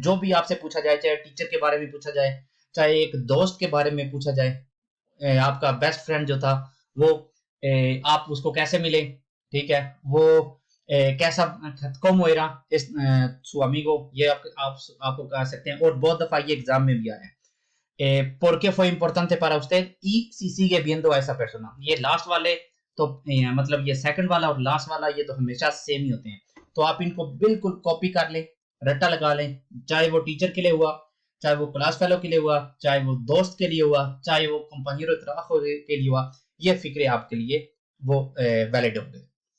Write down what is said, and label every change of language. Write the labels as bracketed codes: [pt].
[hi] जो भी आपसे पूछा जाए, चाहे टीचर के बारे में पूछा जाए, चाहे एक दोस्त के बारे में पूछा जाए, आपका बेस्ट फ्रेंड जो था वो आप उसको कैसे मिले, ठीक है, वो कैसा [es] cómo era su amigo, [hi] ये आपको कह सकते हैं, और बहुत दफा ये एग्जाम में भी आया है। [es] ¿Por qué fue importante para usted? Y si sigue viendo a esa persona. [hi] ये लास्ट वाले तो मतलब ये सेकंड वाला और लास्ट वाला ये तो हमेशा सेम ही होते हैं, तो आप इनको बिल्कुल कॉपी कर लें, रट्टा लगा लें, चाहे वो टीचर के लिए हुआ, चाहे वो क्लास फेलो के लिए हुआ, चाहे वो दोस्त के लिए हुआ, चाहे वो कंपानियरो ट्राबाjo के लिए हुआ, ये फिक्रे आपके लिए वो वैलिड होंगे।